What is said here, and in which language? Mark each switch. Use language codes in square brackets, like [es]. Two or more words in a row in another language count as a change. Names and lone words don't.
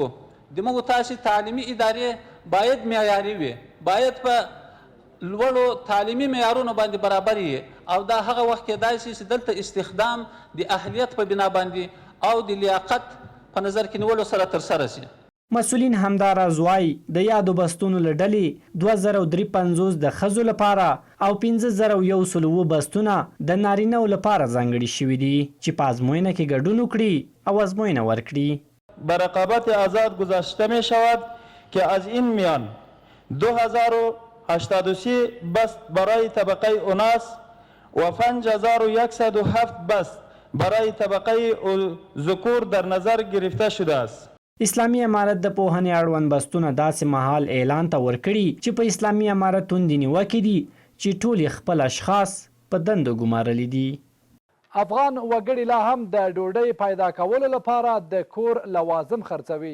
[ps] د موږ تاسو تعلیمي ادارې باید معیاري وي، باید په لوړو تعلیمي معیارونو باندې برابر وي او دا هغه وخت کېدای شي چې دلته استخدام د اهلیت په بنا باندې او د لیاقت په نظر کې نیولو سره ترسره شي. مسؤلین همداراز وایي د یادو بستونو له ډلې 2053 د ښځو لپاره او 5107 بستونه د نارینه‌و لپاره ځانګړي شوي دي چې په ازموینه کې ګډون وکړي او ازموینه ورکړي. [fa] به رقابت آزاد گذاشته می شود که از این میان 2083 بست برای طبقه اوناس و 5107 بست برای طبقه ذکور در نظر گرفته شده است. [ps] اسلامي امارت د پوهنې اړوند بستونه داسې مهال اعلان ته ورکړي چې په اسلامي امارت توندې نیوکې دي چې ټول خپل اشخاص په دندو ګمارلي دي. افغان وګړي لا هم د ډوډۍ پیدا کولو لپاره د کور لوازم خرڅوي.